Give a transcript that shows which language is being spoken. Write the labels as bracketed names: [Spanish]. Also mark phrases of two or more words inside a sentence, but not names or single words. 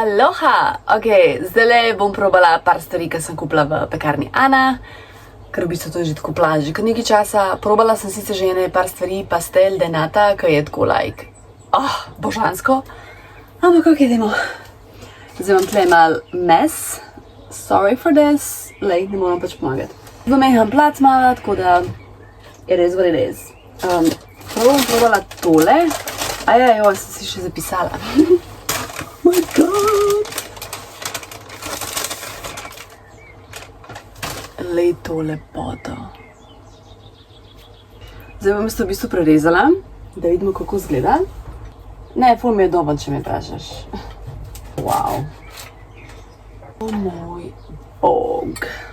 [Slovenian] Aloha! Ok, zdaj bom probala par stvari, ki sem kupila v pekarni Ana, ker v bistvu to je že tako plan, že kar nekaj časa. Probala sem sicer že ene par stvari, pastel de nata, ki je tako božansko. Ampak ok, idemo. Zdaj imam tle mal mes. [English] Sorry for this. [Slovenian] Lej, ne moram pač pomagati. Zdaj meham plac malo, tako da [English] it is what it is. [Slovenian] Prvo bom probala tole. Ajaj, sem si še zapisala. [English] Oh my god! [Slovenian] Lej to lepoto. Zdaj bom v bistvu prerezala, da vidimo, kako izgleda. Ne, ful mi je dober, če me vprašaš. Wow. O moj bog.